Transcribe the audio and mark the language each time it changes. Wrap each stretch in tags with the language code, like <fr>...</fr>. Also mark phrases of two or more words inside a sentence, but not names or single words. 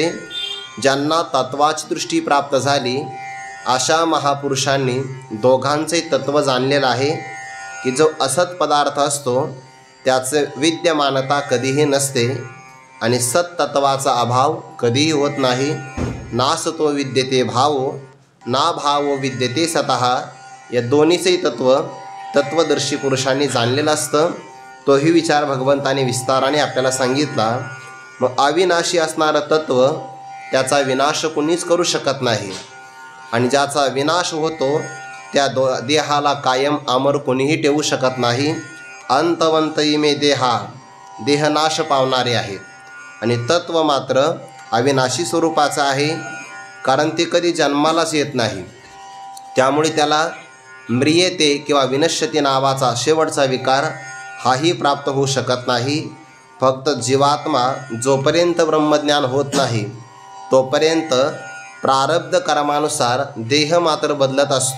<mr>ज्यांना तत्वाची दृष्टी प्राप्त झाली अशा महापुरुषांनी दोघांचे तत्व जाणलेलं आहे की जो असत पदार्थ असतो त्याचे विद्यमानता कधीही नसते आणि सत्तत्वाचा अभाव कधीही होत नाही।</mr> <sa>नासतो विद्यते भावो ना भावो विद्यते सतः।</sa> <mr>या दोन्हीचंही तत्वदर्शी पुरुषांनी जाणलेलं असतं। तोही विचार भगवंताने विस्ताराने आपल्याला सांगितला। मग अविनाशी असणारं तत्व त्याचा विनाश कुणीच करू शकत नाही आणि ज्याचा विनाश होतो त्या देहाला कायम अमर कोणीही ठेवू शकत नाही।</mr> <sa>अंतवंत इमे देहा</sa> <mr>देहनाश पावणारे आहेत आणि तत्व मात्र अविनाशी स्वरूपाचं आहे, कारण ते कधी जन्मालाच येत नाही। त्यामुळे त्याला म्रियते किंवा विनश्यते नावाचा शेवटचा विकार हाही प्राप्त होऊ शकत नाही। फक्त जीवात्मा जोपर्यंत ब्रह्मज्ञान होत नाही तोपर्यंत प्रारब्ध कर्मानुसार देह मात्र बदलत असतो।</mr>